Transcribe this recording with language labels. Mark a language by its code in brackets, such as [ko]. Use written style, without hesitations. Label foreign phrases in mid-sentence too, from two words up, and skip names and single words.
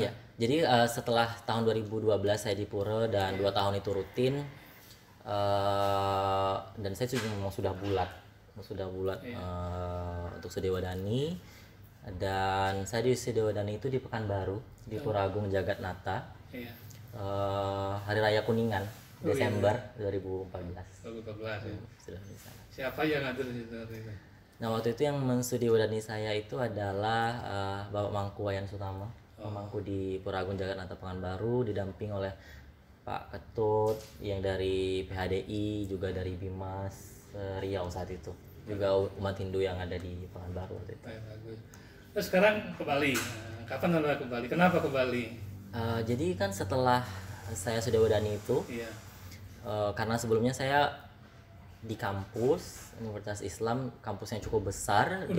[id] Ya, jadi setelah tahun 2012 saya di Pura dan 2 tahun itu rutin, dan saya memang sudah bulat untuk Sudiwadani, Dan saya di Sidowedani itu di Pekanbaru, di Pura Agung Jagatnata. Iya. Hari Raya Kuningan, Desember 2014. 2014 ya. Sudah di sana. Siapa yang ngatur di situ waktu itu? Nah waktu itu yang mensudiwadani saya itu adalah Bapak Mangku Wayan Sutama, Mangku di Pura Agung Jagatnata Pekanbaru, didamping oleh Pak Ketut yang dari PHDI, juga dari Bimas Riau saat itu, juga umat Hindu yang ada di Pekanbaru waktu itu. Bagus. Terus sekarang ke Bali. Nah, kapan Anda ke Bali? Kenapa ke Bali? Jadi kan setelah saya sudiwadani itu, Iya. karena sebelumnya saya di kampus Universitas Islam, kampusnya cukup besar di